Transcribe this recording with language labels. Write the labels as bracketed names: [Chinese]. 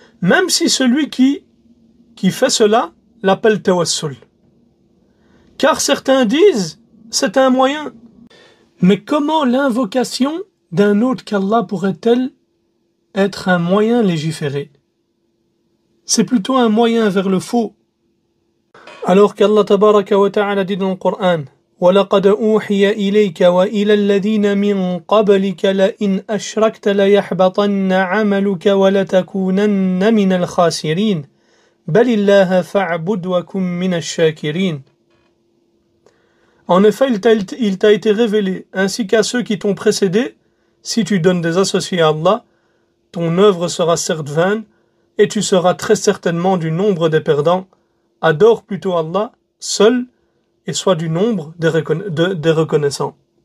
[French] même si celui qui fait cela l'appelle tawassul. Car certains disent c'est un moyen. Mais comment l'invocation d'un autre qu'Allah pourrait-elle être un moyen légiféré? C'est plutôt un moyen vers le faux. Alors qu'Allah tabaraka wa ta'ala dit dans le Coran: [Arabic] وَلَقَدْ أُوحِيَ إِلَيْكَ وَإِلَى الَّذِينَ مِنْ قَبْلِكَ لَئِنْ أَشْرَكْتَ لَيَحْبَطَنَّ عَمَلُكَ وَلَتَكُونَنَّ مِنَ الْخَاسِرِينَ بَلِ اللَّهَ فَاعْبُدْ وَكُن مِنَ الشَّاكِرِينَ. [French] En effet, il t'a été révélé, ainsi qu'à ceux qui t'ont précédé, si tu donnes des associés à Allah, ton œuvre sera certes vaine, et tu seras très certainement du nombre des perdants. Adore plutôt Allah, seul, et sois du nombre des reconnaissants.